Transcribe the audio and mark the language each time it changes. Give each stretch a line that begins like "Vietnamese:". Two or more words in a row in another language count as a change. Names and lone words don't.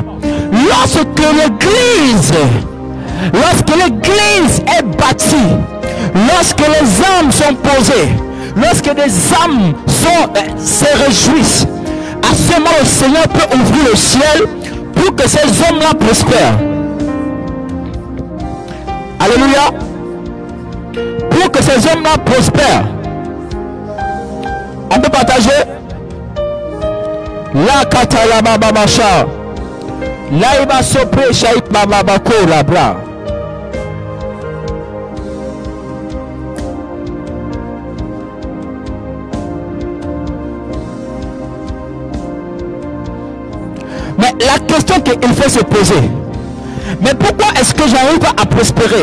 French: Lorsque l'église est bâtie, lorsque les âmes sont posées, lorsque les âmes se réjouissent, à ce moment le Seigneur peut ouvrir le ciel pour que ces hommes-là prospèrent. Alléluia. Pour que ces hommes-là prospèrent. On peut partager. La katala baba macha. La iba sopre shaik baba bako la bra. Mais la question qu'il faut se poser, mais pourquoi est-ce que j'arrive à prospérer?